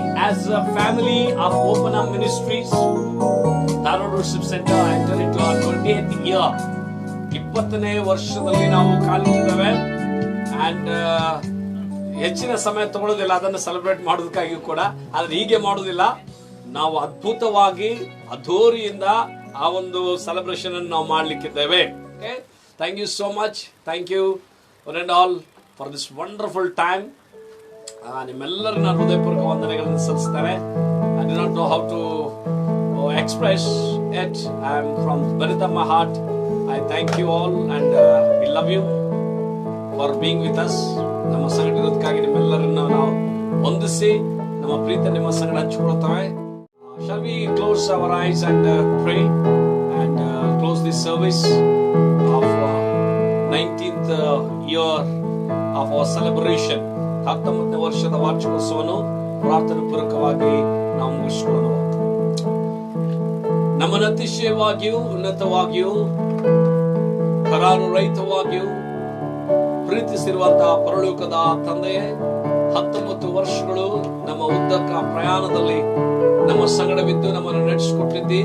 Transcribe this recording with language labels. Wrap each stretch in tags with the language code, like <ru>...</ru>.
<en>As a family of Open Arm Ministries, Tharwad Worship Center enter into our 20th year.</en> <kn>20ನೇ ವರ್ಷದಲ್ಲಿ ನಾವು ಕಾಲಿಟ್ಟಿದ್ದೇವೆ. And ಹೆಚ್ಚಿನ ಸಮಯ ತಗೊಳ್ಳೋದಿಲ್ಲ ಅದನ್ನು ಸೆಲೆಬ್ರೇಟ್ ಮಾಡೋದಕ್ಕಾಗಿ ಕೂಡ. ಆದ್ರೆ ಹೀಗೆ ಮಾಡೋದಿಲ್ಲ, ನಾವು ಅದ್ಭುತವಾಗಿ ಅದ್ಧೂರಿಯಿಂದ ಆ ಒಂದು ಸೆಲೆಬ್ರೇಷನ್ ಅನ್ನು ನಾವು ಮಾಡ್ಲಿಕ್ಕಿದ್ದೇವೆ.</kn> <en>Okay, thank you so much. Thank you one and all for this wonderful time.</en> <kn>ನಿಮ್ಮೆಲ್ಲರನ್ನ ಹೃದಯಪೂರ್ವಕ ವಂದನೆಗಳನ್ನು ಸಲ್ಲಿಸ್ತಾರೆ.</kn> <en>I do not know how to express it. I am from Bharat of my heart. I thank you all and we love you for being with us.</en> <kn>ನಮ್ಮ ಸಂಗಡ ಇರೋದಕ್ಕಾಗಿ ನಿಮ್ಮೆಲ್ಲರನ್ನ ನಾವು ವಂದಿಸಿ ನಮ್ಮ ಪ್ರೀತಿ ನಿಮ್ಮ ಸಂಗಡ ಹಂಚಿಕೊಳ್ಳುತ್ತೇವೆ.</kn> <en>Shall we close our eyes and pray and close this service of 19th year of our celebration.</en> <kn>19ನೇ ವರ್ಷದ ವಾರ್ಷಿಕೋತ್ಸವವನ್ನು ಪ್ರಾರ್ಥನಾ ಪೂರ್ವಕವಾಗಿ ನಾವು ಮುಗಿಸಿಕೊಳ್ಳೋಣ. ನಮ್ಮನ್ನು ಅತಿಶಯವಾಗಿಯೂ ಉನ್ನತವಾಗಿಯೂ ಕರಾರು ರಹಿತವಾಗಿಯೂ ಪ್ರೀತಿಸಿರುವಂತಹ ಪರಲೋಕದ ತಂದೆಯೇ, 19 ವರ್ಷಗಳು ನಮ್ಮ ಉದ್ದಕ ಪ್ರಯಾಣದಲ್ಲಿ ನಮ್ಮ ಸಂಗಡವಿದ್ದು ನಮ್ಮನ್ನು ನಡೆಸಿಕೊಟ್ಟಿದ್ದಿ.</kn>